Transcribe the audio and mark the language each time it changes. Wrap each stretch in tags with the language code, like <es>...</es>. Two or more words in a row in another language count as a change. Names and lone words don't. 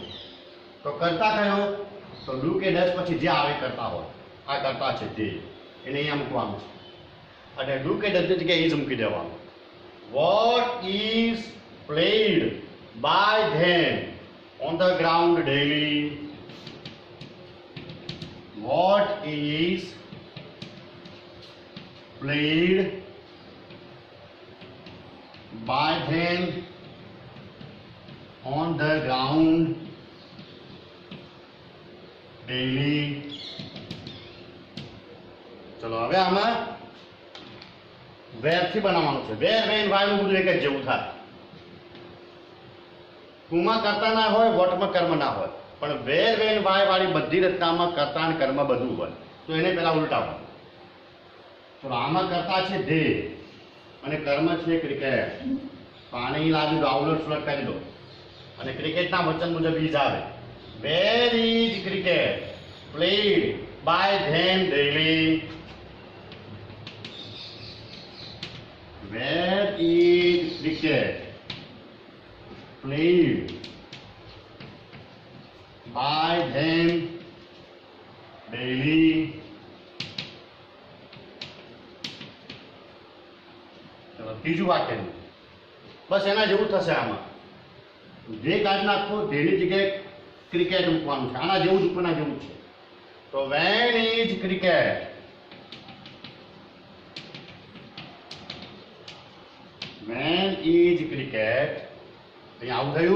<gu>તો કરતા કયો? તો ડુ કે ડસ પછી જે આવે કરતા હોય. આ કરતા છે તે, એને અહીંયા મૂકવાનું છે અને ડુ કે ડસ ની જગ્યાએ ઈજ મૂકી દેવાનું.</gu> <en>What is played by them on the ground daily. What is played by them on the ground daily?</en> <gu>ચલો હવે આમાં વેરથી બનાવવાનું છે.</gu> <en>where when whyનું</en> <gu>બધું એક જ જેવું થાય. ટુમાં કર્તા ના હોય, વોટમાં કર્મ ના હોય, પણ</gu> <en>where when why</en> <gu>વાળી બધી રચનામાં કર્તા અને કર્મ બધું હોય. તો એને પેલા ઉલટાવો. ચલો આમાં કર્તા છે ધે અને કર્મ છે ક્રિકેટ. પાણી લાવી દો, આવલટ સુલટ કરી દો અને ક્રિકેટના વચન મુજબ ઈજ આવે.</gu> <en>Where is cricket played by them daily. Where is cricket played by them daily.</en> <gu>ચલો ત્રીજું વાક્ય બસ એના જેવું થશે. આમાં જે કાઢી નાખો તેની જગ્યાએ ક્રિકેટ મૂકવાનું છે. આના જેવું જ ઉપરના જેવું છે. તો</gu> <en>when is cricket, when is cricket,</en> <gu>અહીંયા આવું થયું.</gu>